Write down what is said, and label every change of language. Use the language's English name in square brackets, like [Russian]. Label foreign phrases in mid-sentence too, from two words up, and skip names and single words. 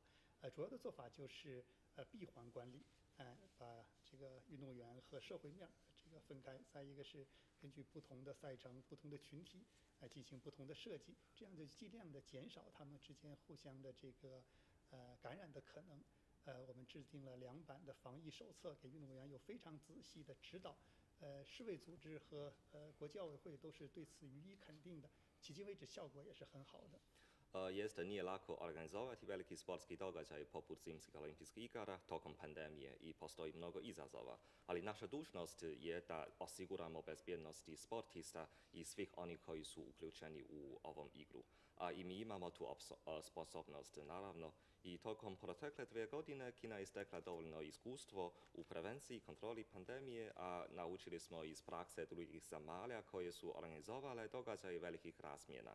[Chinese] 主要的做法就是闭环管理。 把这个运动员和社会面这个分开，再一个是根据不同的赛程、不同的群体进行不同的设计，这样就尽量的减少他们之间互相的这个感染的可能。我们制定了2版的防疫手册，给运动员有非常仔细的指导。世卫组织和国际奥委会都是对此予以肯定的，迄今为止效果也是很好的。 [Serbian] Jeste, nije lako organizovati veliki sportski događaj poput zimskih olimpijskih igara tokom pandemije i postoji mnogo izazova, ali naša dužnost je da osiguramo bezbjednosti sportista i svih onih koji su uključeni u ovom igru. A i mi imamo tu sposobnost, naravno, i tokom protekle 2 godine Kina je stekla dovoljno iskustvo u prevenciji i kontroli pandemije, a naučili smo iz prakse drugih zemalja koje su organizovale događaje velikih razmjena.